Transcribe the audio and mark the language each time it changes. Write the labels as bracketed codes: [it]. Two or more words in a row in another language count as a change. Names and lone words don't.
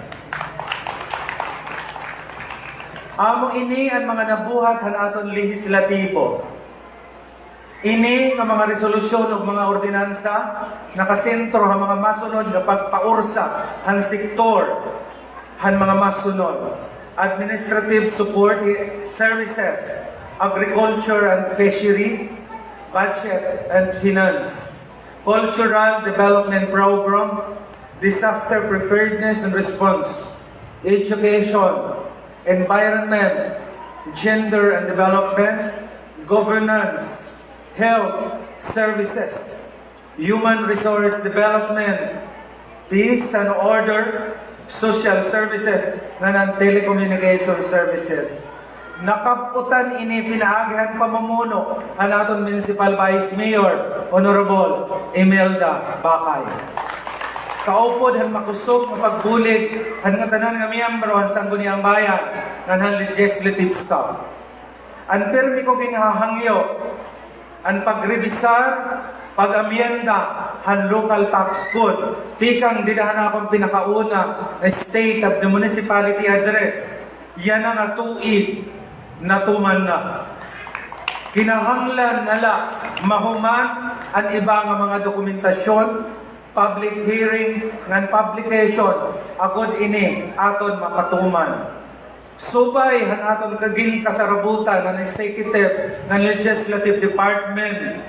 [war] Amo ini ang mga nabuhat han aton lehislatibo. Ini nga mga resolusyon ug mga ordinansa nakasentro ang mga masunod nga pagpaursa han sektor han mga masunod. [en] Administrative support services, agriculture and fishery, budget and finance, cultural development program, disaster preparedness and response, education, environment, gender and development, governance, health services, human resource development, peace and order, social services, ng telecommunication services. [war] Nakaputan ini pinaagihan pamamuno ang aton Municipal Vice Mayor, Honorable Imelda Bakay. Kaupod han makusog nga pagbulig han nga tanan nga miyembro han Sangguniang Bayan ng han [en] legislative staff. [war] Ang permi ko ginahangyo ang pagrevisar, pag-amyenda han [en] local tax code. [war] Tikang dinahan akong pinakauna na State of the Municipality Address. Yan ang atuig na tuman na. Kinahanglan nala mahuman ang iba nga mga dokumentasyon, [en] public hearing, [war] ngan publication, agod ini aton mapatuman. Subay han aton kaging kasarabutan ng executive ng [en] legislative department.